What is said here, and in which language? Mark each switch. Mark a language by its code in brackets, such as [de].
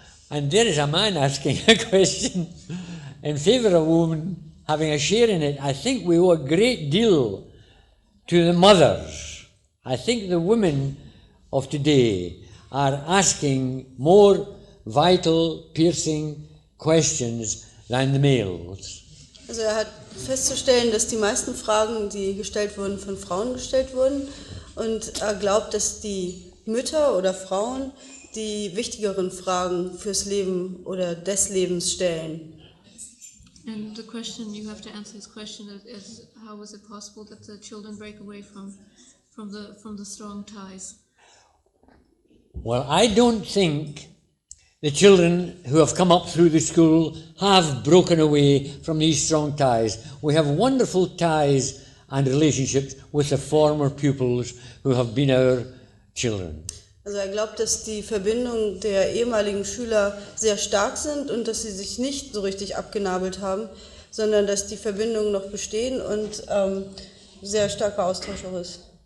[en] And there is a man asking a question in favour of a woman having a share in it. I think we owe a great deal to the mothers. I think the women of today are asking more vital, piercing questions than the males. [de] Also hat festzustellen, dass die meisten Fragen, die gestellt wurden, von Frauen gestellt wurden. Und er glaubt, dass die Mütter oder Frauen, die wichtigeren Fragen fürs Leben oder des Lebens stellen. [en] And the question you have to answer this question is how is it possible that the children break away from the strong ties? Well, I don't think the children who have come up through the school have broken away from these strong ties. We have wonderful ties and relationships with the former pupils who have been our children. [de] Also glaubt, dass die Verbindungen der ehemaligen Schüler sehr stark sind und dass sie sich nicht so richtig abgenabelt haben, sondern dass die Verbindungen noch bestehen und sehr starker Austausch auch ist.